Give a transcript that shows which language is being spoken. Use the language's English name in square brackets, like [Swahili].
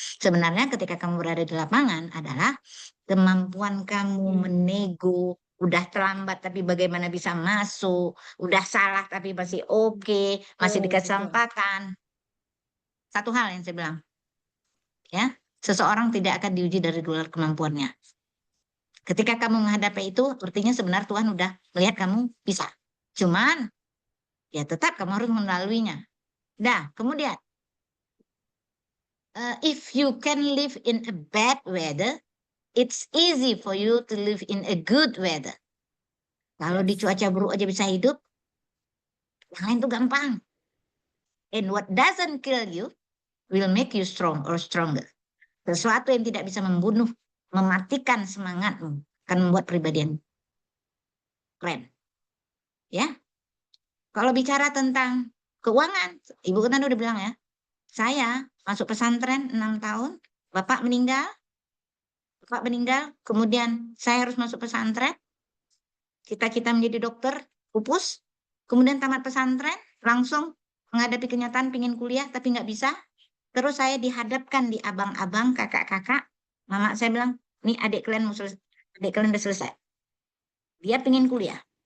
[Indonesian] Sebenarnya ketika kamu berada di lapangan adalah kemampuan kamu menego, udah terlambat tapi bagaimana bisa masuk, udah salah tapi masih oke, masih dikasih kesempatan. Satu hal yang saya bilang, ya, seseorang tidak akan diuji dari luar kemampuannya. Ketika kamu menghadapi itu, artinya sebenarnya Tuhan udah melihat kamu bisa. Cuman, ya tetap kamu harus melaluinya. Nah, kemudian, [English] if you can live in a bad weather, it's easy for you to live in a good weather. [Indonesian] Kalau di cuaca buruk aja bisa hidup, yang lain tuh gampang. [English] And what doesn't kill you will make you strong or stronger. [Indonesian] Sesuatu yang tidak bisa membunuh, mematikan semangatmu, akan membuat pribadi yang keren. Ya. Kalau bicara tentang keuangan, Ibu kan udah bilang ya, saya masuk pesantren 6 tahun, Bapak meninggal, kemudian saya harus masuk pesantren, cita-cita menjadi dokter, pupus, kemudian tamat pesantren, langsung menghadapi kenyataan pingin kuliah tapi nggak bisa, terus saya dihadapkan di abang-abang, kakak-kakak, mama saya bilang, nih adik kalian udah selesai, dia pingin kuliah.